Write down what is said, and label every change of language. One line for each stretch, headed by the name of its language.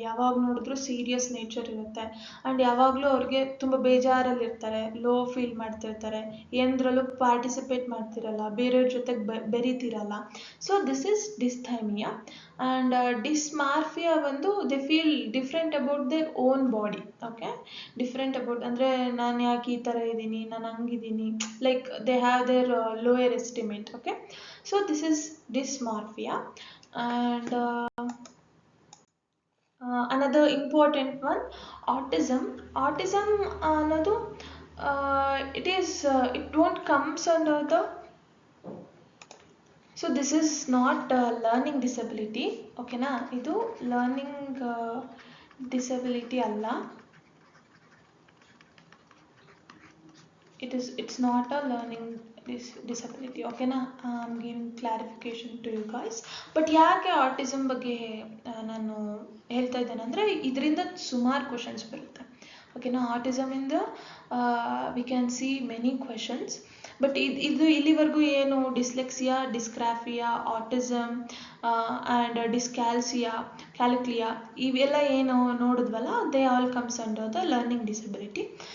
Kannada: ಯಾವಾಗ ನೋಡಿದ್ರೂ serious nature ಇರುತ್ತೆ. ಆ್ಯಂಡ್ ಯಾವಾಗಲೂ ಅವ್ರಿಗೆ ತುಂಬ ಬೇಜಾರಲ್ಲಿರ್ತಾರೆ, ಲೋ ಫೀಲ್ ಮಾಡ್ತಿರ್ತಾರೆ, ಏನದ್ರಲ್ಲೂ ಪಾರ್ಟಿಸಿಪೇಟ್ ಮಾಡ್ತಿರಲ್ಲ, ಬೇರೆಯವ್ರ ಜೊತೆಗೆ ಬೆರೀತಿರಲ್ಲ.
English: So this is dysthymia. And dysmorphia ಬಂದು they feel different about their own body. Okay, different about
Kannada: ಅಂದರೆ ನಾನು ಯಾಕೆ ಈ ಥರ ಇದ್ದೀನಿ, ನಾನು ಹಂಗಿದ್ದೀನಿ,
English: Like they have their lower estimate. Okay, so this is dysmorphia. And another important one, autism. Autism ಅನ್ನೋದು it won't comes under the, so this is not learning disability.
Kannada: ಓಕೆನಾ, ಇದು ಲರ್ನಿಂಗ್ ಡಿಸಬಿಲಿಟಿ ಅಲ್ಲ.
English: It's not a learning disability. ಓಕೆನಾ, I'm giving clarification to you guys.
Kannada: But ಯಾಕೆ autism ಬಗ್ಗೆ ನಾನು ಹೇಳ್ತಾ ಇದ್ದೇನೆ ಅಂದರೆ ಇದರಿಂದ ಸುಮಾರು ಕ್ವಶನ್ಸ್ ಬರುತ್ತೆ.
English: ಓಕೆನಾ, ಆಟಿಸಮಿಂದ we can see many questions.
Kannada: But ಇದು ಇಲ್ಲಿವರೆಗೂ ಏನು ಡಿಸ್ಲೆಕ್ಸಿಯಾ, ಡಿಸ್ಗ್ರಾಫಿಯಾ, ಆಟಿಸಮ್ ಆ್ಯಂಡ್ ಕ್ಯಾಲ್ಕ್ಲಿಯಾ ಇವೆಲ್ಲ ಏನು ನೋಡಿದ್ವಲ್ಲ,
English: They all comes under the learning disability.